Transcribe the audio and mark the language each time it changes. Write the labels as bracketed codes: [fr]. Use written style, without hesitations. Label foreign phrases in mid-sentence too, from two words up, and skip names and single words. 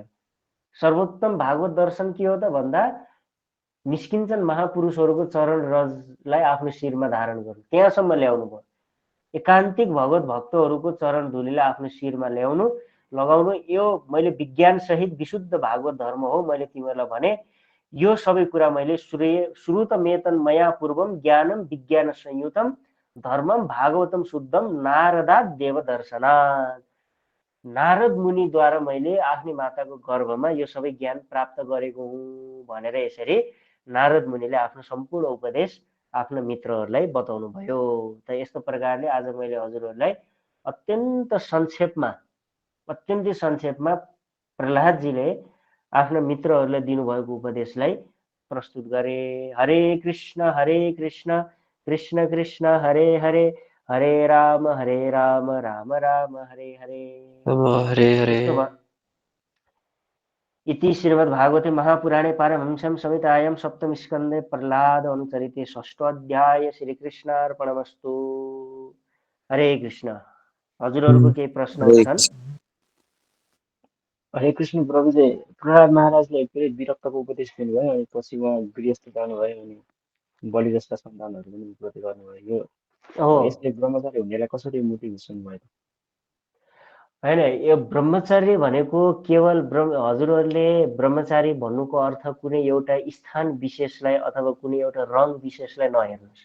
[ne] सर्वोत्तम भागवत दर्शन के हो त भन्दा निष्किञ्चन महापुरुषहरूको चरण रजलाई आफ्नो शिरमा धारण गर्नु, त्यहाँसम्म ल्याउनु भयो। एकान्तिक भगवत भक्तहरूको चरण धुलीलाई आफ्नो शिरमा लगाउनु, यो मैले विज्ञान सहित विशुद्ध भागवत धर्म हो। मैले तिमीहरूलाई भने यो सबै कुरा मैले [sa] श्रुतमेतन मया पूर्वम ज्ञानम विज्ञान संयुतम धर्मम भागवतम शुद्धम नारदात देव दर्शनात्। [ne] नारद मुनिद्वारा मैले आफ्नै माताको गर्भमा यो सबै ज्ञान प्राप्त गरेको हुँ भनेर यसरी नारद मुनिले आफ्नो सम्पूर्ण उपदेश आफ्नो मित्रहरूलाई बताउनु भयो। त यस्तो प्रकारले आज मैले हजुरहरूलाई अत्यन्तै संक्षेपमा प्रहलादजीले आफ्ना मित्रहरूलाई दिनुभएको उपदेशलाई प्रस्तुत गरे। [sa] हरे कृष्ण कृष्ण कृष्ण हरे हरे, हरे राम राम राम हरे हरे। हरे हरे। इति श्रीमद्भागवते महापुराणे पारमहंस्यां संहितायां सप्तम स्कन्धे प्रहलाद अनुचरिते षष्ठोऽध्याय श्रीकृष्णार्पणमस्तु। हरे कृष्ण। [ne] हजुरहरूको केही प्रश्नहरू छन्? [sa] हरे कृष्ण [ne] प्रभुजी, प्रहलाद महाराजले फेरि विरक्तको उपदेश दिनुभयो, अनि पछि उहाँ गृहस्थ जानुभयो, अनि बलि जस्ता सन्तानहरू पनि उत्पत्ति गर्नुभयो। यसले ब्रह्मचारी हुनेलाई कसरी मुक्ति घोषण भयो? होइन, यो ब्रह्मचर्य भनेको केवल हजुरहरूले ब्रह्मचारी भन्नुको अर्थ कुनै एउटा स्थान विशेषलाई अथवा कुनै एउटा रङ विशेषलाई नहेर्नुहोस्।